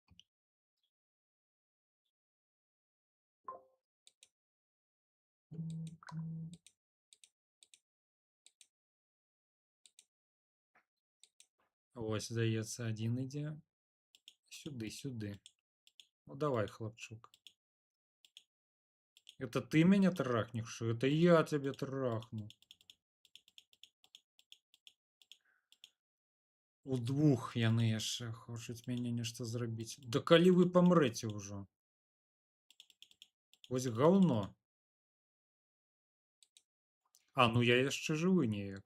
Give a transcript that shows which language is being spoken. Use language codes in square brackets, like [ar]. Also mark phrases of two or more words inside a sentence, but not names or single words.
[be] Вось, здаецца, адзін ідзе. Сюды, сюды. Ну давай, хлопчук. [ru] Это ты меня трахнешь? Это я тебе трахну. [be] Удвух яны яшчэ хочуць мяне нешта зрабіць. Да калі вы памрэце ўжо? Вось гаўно. А, ну я яшчэ жывы неяк.